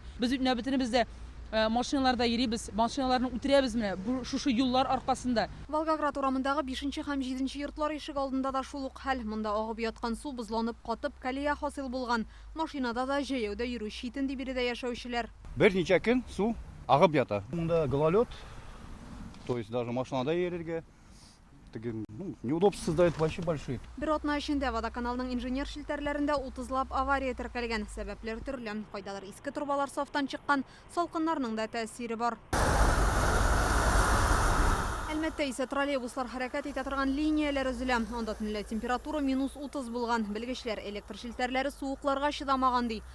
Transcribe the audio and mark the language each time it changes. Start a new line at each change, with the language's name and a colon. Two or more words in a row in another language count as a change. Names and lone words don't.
Tatar: Без нәүбәтебездә машиналарда йөрибез, машиналарны үтерәбез менә шушы юллар аркасында. Волгоград урамындагы 5-нче һәм 7-нче йортлар ишек алдында да шул ук хәл. Монда агып яткан су бузланып катып колея хасил булган. Машинада да җәяүдә йөрү читен ди биредә яшәүчеләр. Берничә көн су агып ята. Монда
Russian: гололед, то есть даже
Tatar: машинада йөрергә
Russian: неудобства создают вообще большие.
Tatar: Бер атна эчендә водоканалның инженер шелтәрләрендә 30лап авария теркәлгән. Сәбәпләр төрле. Кайдалар иске трубалар сафтан чыккан, салкыннарның да тәэсире бар. Әлмәттә исә троллейбуслар хәрәкәт итә торган линияләр өзелә. Анда төнлә температура -30 булган. Белгечләр электр шелтәрләре суыкларга чыдамаган ди.